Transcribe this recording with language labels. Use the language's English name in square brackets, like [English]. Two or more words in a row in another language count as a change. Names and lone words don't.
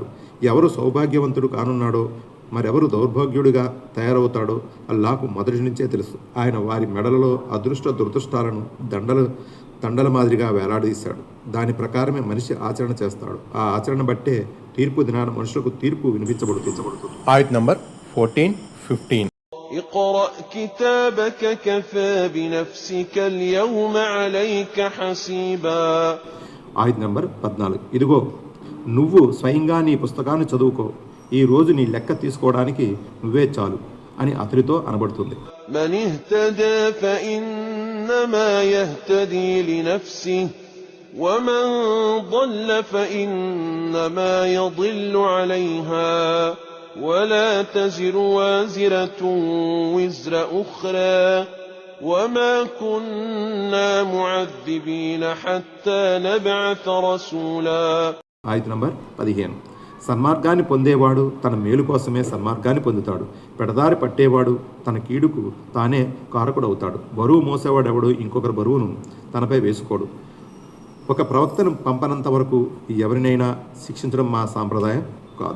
[Telugu] ఎవరు సౌభాగ్యవంతుడు కానున్నాడో, మరెవరు దౌర్భాగ్యుడిగా తయారవుతాడో అల్లాహకు మొదటి నుంచే తెలుసు. ఆయన వారి మెడలలో అదృష్ట దురదృష్టాలను దండల మాదిరిగా వేలాడదీశాడు. దాని ప్రకారమే మనిషి ఆచరణ చేస్తాడు. ఆ ఆచరణ బట్టే తీర్పు దినాన మనుషులకు తీర్పు వినిపించబడుతుంది. ఆయత్ నంబర్ 14, 15. [Arabic] اقرأ كتابك كفى بنفسك اليوم عليك حسيبا. [Telugu] ఆయత్ నంబర్ 14. ఇదిగో నువ్వు స్వయంగా నీ పుస్తకాన్ని చదువుకో, ఈ రోజు నీ లెక్క తీసుకోవడానికి నువ్వే చాలు అని అతడితో అనబడుతుంది. [Arabic] من اهتدى فإنما يهتدي لنفسه ومن ضل فإنما يضل عليها ولا تزر وازرة وزر أخرى وما كنا معذبين حتى نبعث رسولا. [Telugu] ఆయత్ నంబర్ 15. సన్మార్గాన్ని పొందేవాడు తన మేలు కోసమే సన్మార్గాన్ని పొందుతాడు. పెడదారి పట్టేవాడు తన కీడుకు తానే కారకుడవుతాడు. బరువు మోసేవాడెవడు ఇంకొకరి బరువును తనపై వేసుకోడు. ఒక ప్రవక్తను పంపనంత వరకు ఎవరినైనా శిక్షించడం మా సాంప్రదాయం కాదు.